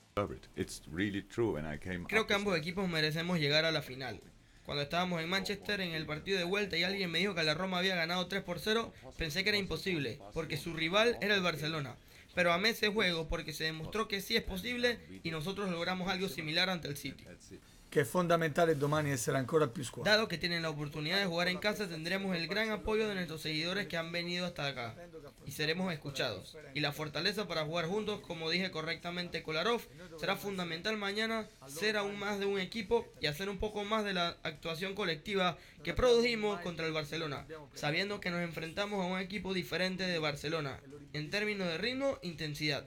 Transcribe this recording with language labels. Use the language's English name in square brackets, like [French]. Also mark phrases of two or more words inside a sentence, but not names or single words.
[Spanish] Creo que ambos equipos merecemos llegar a la final. Cuando estábamos en Manchester en el partido de vuelta y alguien me dijo que la Roma había ganado 3-0, pensé que era imposible, porque su rival era el Barcelona. Pero amé ese juego porque se demostró que sí es posible y nosotros logramos algo similar ante el City. [Italian] Che è fondamentale domani essere ancora più squadra. [Spanish] Dado que tienen la oportunidad de jugar en casa, tendremos el gran apoyo de nuestros seguidores que han venido hasta acá y seremos escuchados. Y la fortaleza para jugar juntos, como dije correctamente Kolarov, será fundamental mañana ser aún más de un equipo y hacer un poco más de la actuación colectiva que produjimos contra el Barcelona, sabiendo que nos enfrentamos a un equipo diferente de Barcelona en términos de ritmo e intensidad.